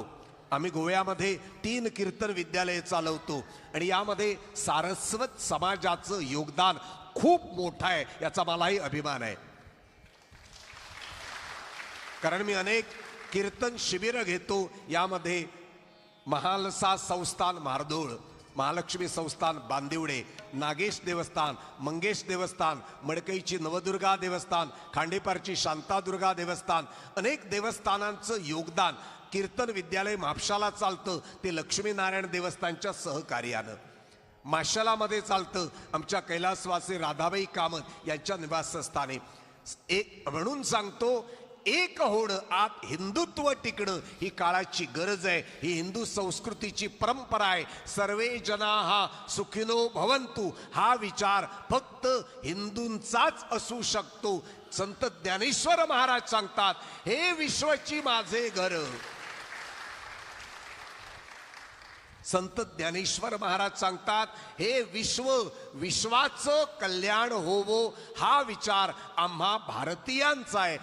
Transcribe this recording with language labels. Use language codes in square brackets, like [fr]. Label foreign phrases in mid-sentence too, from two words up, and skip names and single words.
[mr] आम्ही गोव्यामध्ये 3 कीर्तन विद्यालय चालवतो आणि यामध्ये सारस्वत समाजाचं योगदान खूप मोठं आहे, याचा मलाही अभिमान आहे. कारण मी अनेक कीर्तन शिबिर घेतो. यामध्ये महालसा संस्थान मारदोळ, महालक्ष्मी संस्थान बांदिवडे, नागेश देवस्थान, मंगेश देवस्थान, मडकईची नवदुर्गा देवस्थान, खांडेपारची शांतादुर्गा देवस्थान, अनेक देवस्थानांचं योगदान कीर्तन विद्यालय म्हापशाला चालतं ते लक्ष्मीनारायण देवस्थानच्या सहकार्यानं. माशलामध्ये चालतं आमच्या कैलासवासी राधाबाई कामत यांच्या निवासस्थानी. एक म्हणून सांगतो, एक होणं आत हिंदुत्व टिकणं ही काळाची गरज आहे. ही हिंदू संस्कृतीची परंपरा आहे. [sa] सर्वे जनाः सुखिनो भवंतु [mr] हा विचार फक्त हिंदूंचाच असू शकतो. संत ज्ञानेश्वर महाराज सांगतात, हे विश्वची माझे घर. संत ज्ञानेश्वर महाराज सांगतात, हे विश्वाचं कल्याण होवो हा विचार आम्हा भारतीयांचा आहे.